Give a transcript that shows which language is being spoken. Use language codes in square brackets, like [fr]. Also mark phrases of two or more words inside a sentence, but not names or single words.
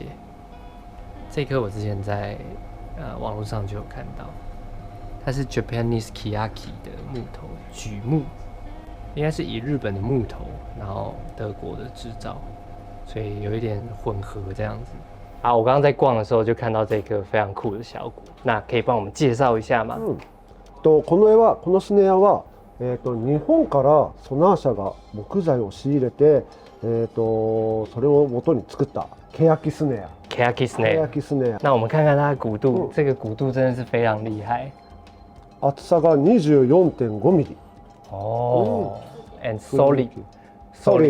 [zh] 这颗我之前在网络上就有看到，它是 [en] Japanese Kiyaki [zh] 的木头，榉木，应该是以日本的木头，然后德国的制造，所以有一点混合这样子。啊，我刚刚在逛的时候就看到这颗非常酷的小鼓，那可以帮我们介绍一下吗？ [ja] このスネアは、日本からソナー社が木材を仕入れて、それを元に作った欅スネア。欅スネア。 [zh] 那我们看看它的鼓度，这个鼓度真的是非常厉害。 [ja] 厚さが 24.5 ミリ。 [en] 哦，and solid。